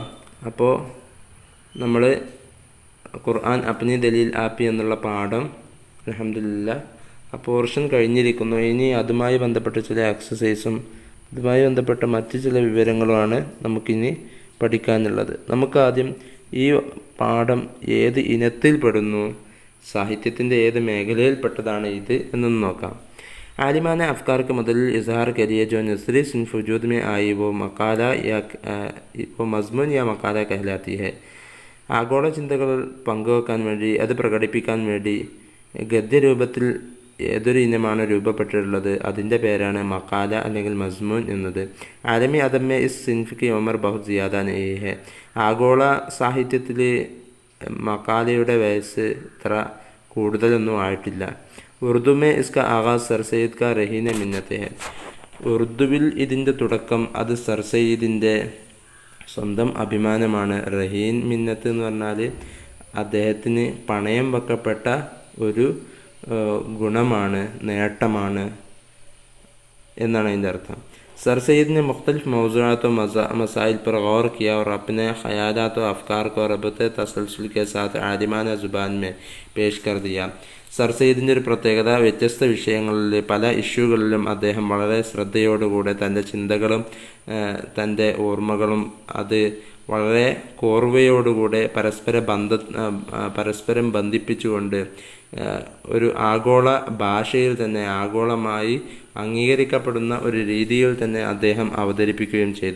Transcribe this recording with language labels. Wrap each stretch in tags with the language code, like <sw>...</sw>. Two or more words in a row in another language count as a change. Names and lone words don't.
<ml>അപ്പോൾ നമ്മൾ</ml> <ur>قرآن اپنی دلیل آپ ہی</ur> <ml>എന്നുള്ള പാഠം അൽഹംദുലില്ലാഹ് ആ പോർഷൻ കഴിഞ്ഞിരിക്കുന്നു. ഇനി അതുമായി ബന്ധപ്പെട്ട ചില എക്സസൈസും അതുമായി ബന്ധപ്പെട്ട മറ്റ് ചില വിവരങ്ങളുമാണ് നമുക്കിനി പഠിക്കാനുള്ളത്. നമുക്കാദ്യം ഈ പാഠം ഏത് ഇനത്തിൽപ്പെടുന്നു, സാഹിത്യത്തിൻ്റെ ഏത് മേഖലയിൽപ്പെട്ടതാണ് ഇത് എന്നൊന്ന് നോക്കാം.</ml> <ur>عالمانہ افکار کے مدلل اظہار کے لیے جو نثری صنف وجود میں آئی وہ مقالہ یا وہ مضمون یا مقالہ کہلاتی ہے.</ur> <ml>ആഗോള ചിന്തകൾ പങ്കുവെക്കാൻ വേണ്ടി അത് പ്രകടിപ്പിക്കാൻ വേണ്ടി ഗദ്യരൂപത്തിൽ ഏതൊരു ഇനമാണ് രൂപപ്പെട്ടിട്ടുള്ളത് അതിൻ്റെ പേരാണ് മക്കാല അല്ലെങ്കിൽ മസ്മൂൻ എന്നത്.</ml> <ur>عالمی ادب میں اس صنف عمر بہت زیادہ نہیں ہے.</ur> <ml>ആഗോള സാഹിത്യത്തിൽ മക്കാലയുടെ വയസ്സ് ഇത്ര കൂടുതലൊന്നും ആയിട്ടില്ല.</ml> <ur>اردو میں اس کا آغاز سر سید کا رہین منت ہے.</ur> <ml>ഉറുദുവിൽ ഇതിൻ്റെ തുടക്കം അത് സർ സയ്യിദിൻ്റെ സ്വന്തം അഭിമാനമാണ്.</ml> <ur>رہین منت</ur> <ml>എന്ന് പറഞ്ഞാൽ അദ്ദേഹത്തിന് പണയം വെക്കപ്പെട്ട ഒരു ഗുണമാണ്, നേട്ടമാണ് എന്നാണ് അതിൻ്റെ അർത്ഥം.</ml> <ur>سر سید نے مختلف موضوعات و مسائل پر غور کیا اور اپنے خیالات و افکار کو ربط تسلسل کے ساتھ عالمانہ زبان میں پیش کر دیا.</ur> <ml>സർ സയ്യിദിൻ്റെ ഒരു പ്രത്യേകത വ്യത്യസ്ത വിഷയങ്ങളിൽ പല ഇഷ്യൂകളിലും അദ്ദേഹം വളരെ ശ്രദ്ധയോടുകൂടെ തൻ്റെ ചിന്തകളും തൻ്റെ ഓർമ്മകളും അത് വളരെ കോർവയോടുകൂടെ പരസ്പരം ബന്ധിപ്പിച്ചുകൊണ്ട് ഒരു ആഗോള ഭാഷയിൽ തന്നെ ആഗോളമായി അംഗീകരിക്കപ്പെടുന്ന ഒരു രീതിയിൽ തന്നെ അദ്ദേഹം അവതരിപ്പിക്കുകയും ചെയ്തു.</ml>